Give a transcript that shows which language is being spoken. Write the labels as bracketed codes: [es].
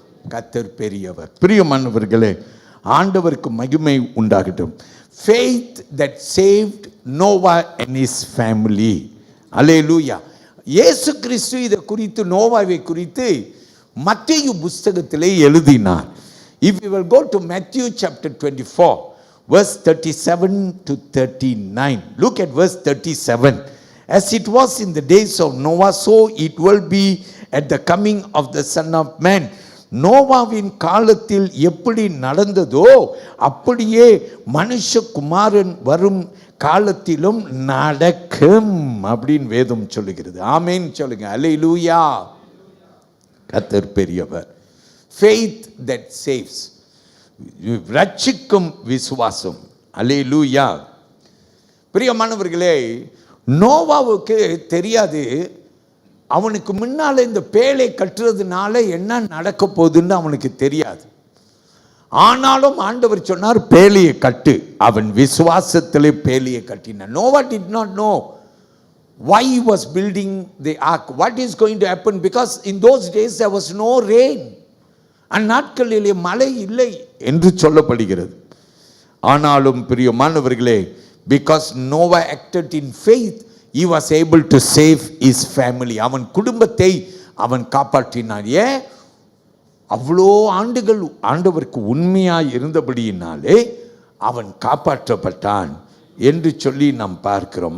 [ta] கர்த்தர் பெரியவர். பிரியமானவர்களே, ஆண்டவருக்கு மகிமை உண்டாகட்டும். [en] Faith that saved Noah and his family. அல்லேலூயா. [ta] இயேசு கிறிஸ்து இதை குறித்து, நோவாவை குறித்து மத்தேயு புத்தகத்திலே எழுதினார். [en] If you will go to Matthew chapter 24, verse 37 to 39. Look at verse 37. As it was in the days of Noah, so it will be at the coming of the Son of Man. [ta] நோவாவின் காலத்தில் எப்படி நடந்ததோ அப்படியே மனுஷகுமாரன் வரும் காலத்திலும் நடக்கும் அப்படின்னு வேதம் சொல்லுகிறது. ஆமென் சொல்லுங்க. அல்லேலூயா. கர்த்தர் பெரியவர். [en] Faith that saves. [ta] ரட்சிக்கும் விசுவாசம். அல்லேலூயா. பிரியமானவர்களே, நோவாவுக்கு தெரியாது அவனுக்கு முன்னால இந்த பேழை கட்டுறதுனால என்ன நடக்க போகுதுன்னு அவனுக்கு தெரியாது. ஆனாலும் ஆண்டவர் சொன்னார், பேழையை கட்டு. அவன் விசுவாசத்திலே பேழையை கட்டினான். [en] Noah did not know why he was building the ark, what is going to happen, because in those days there was no rain. [ta] அந்நாட்களிலே மழை இல்லை என்று சொல்லப்படுகிறது. ஆனாலும் பிரியமானவர்களே, [en] because Noah acted in faith, he was able to save his family. [ta] அவன் குடும்பத்தை அவன் காப்பாற்றினான். ஏன்? அவ்வளோ ஆண்டுகள் ஆண்டவருக்கு உண்மையாய் இருந்தபடியினாலே அவன் காப்பாற்றப்பட்டான் என்று சொல்லி நாம் பார்க்கிறோம்.